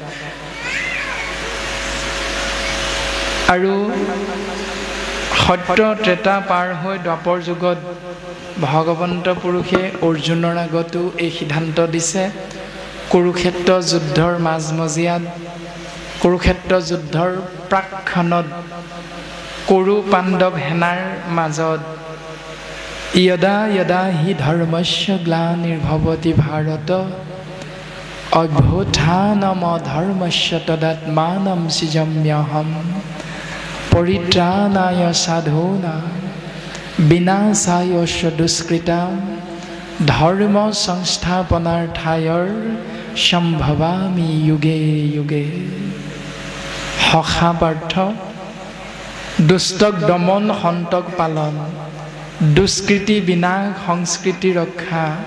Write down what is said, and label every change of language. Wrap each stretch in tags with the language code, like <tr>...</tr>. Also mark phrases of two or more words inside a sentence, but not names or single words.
<as>আৰু সত্য ত্ৰেতা পাৰ হৈ দ্বাপৰ যুগত ভগৱন্ত পুৰুষে অৰ্জুনৰ আগতো এই সিদ্ধান্ত দিছে কুৰুক্ষেত্ৰ যুদ্ধৰ মাজমজিয়াত কুৰুক্ষেত্ৰ যুদ্ধৰ প্ৰাকক্ষণত কুৰু পাণ্ডৱ সেনাৰ মাজত</as> <sa>यदा यदा हि धर्मस्य ग्लानिर्भवति भारत अभ्युत्थानमधर्मस्य तदात्मानं सृजाम्यहं परित्राणाय साधूनां विनाशाय च दुष्कृतां धर्म संस्थापनार्थाय सम्भवामि युगे युगे सखापार्थ दुष्टक दमन हन्तक पालन दुष्कृति विनाश संस्कृति रक्षा</sa>